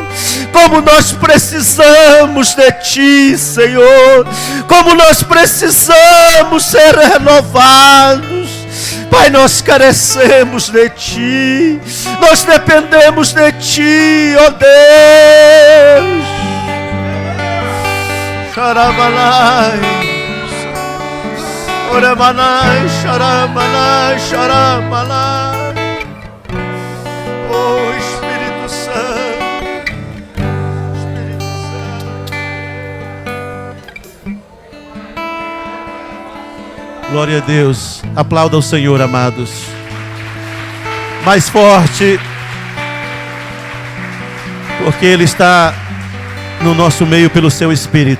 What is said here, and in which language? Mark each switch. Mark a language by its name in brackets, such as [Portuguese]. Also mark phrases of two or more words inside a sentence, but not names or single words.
[Portuguese] Como nós precisamos de Ti, Senhor. Como nós precisamos ser renovados. Pai, nós carecemos de Ti, nós dependemos de Ti, ó Deus. Xarabalai, oramanai, xaramanai, xaramalai. Oh Espírito Santo, Espírito Santo. Glória a Deus. Aplauda o Senhor, amados. Mais forte, porque Ele está no nosso meio pelo seu Espírito.